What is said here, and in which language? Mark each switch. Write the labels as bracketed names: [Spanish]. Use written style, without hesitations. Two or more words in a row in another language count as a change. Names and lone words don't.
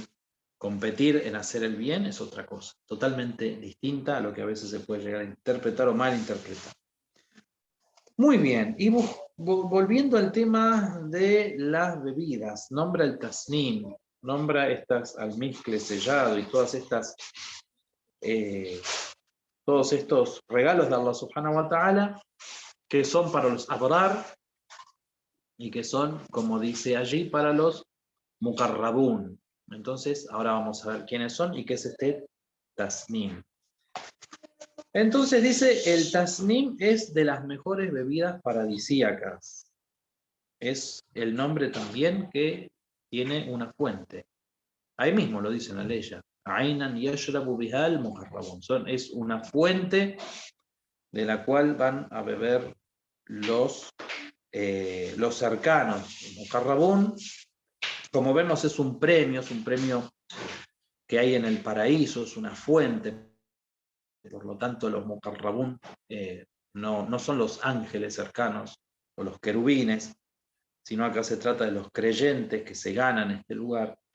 [Spanish] Competir en hacer el bien es otra cosa, totalmente distinta a lo que a veces se puede llegar a interpretar o malinterpretar. Muy bien, y volviendo al tema de las bebidas, nombra el tasnim, nombra estas almizcle sellado y todas estas, todos estos regalos de [Arabic] الله سبحانه وتعالى, [Spanish] que son para los abrar y que son, como dice allí, para los muqarrabun. Entonces, ahora vamos a ver quiénes son y qué es este tasnim. Entonces dice, el tasnim es de las mejores bebidas paradisíacas. Es el nombre también que tiene una fuente. Ahí mismo lo dice en la ley. [Arabic] عينا يشرب بها المقربون. [Spanish] Es una fuente de la cual van a beber los cercanos. Muqarrabun, como vemos, es un premio que hay en el paraíso, es una fuente. Por lo tanto, los muqarrabun no son los ángeles cercanos o los querubines, sino acá se trata de los creyentes que se ganan este lugar.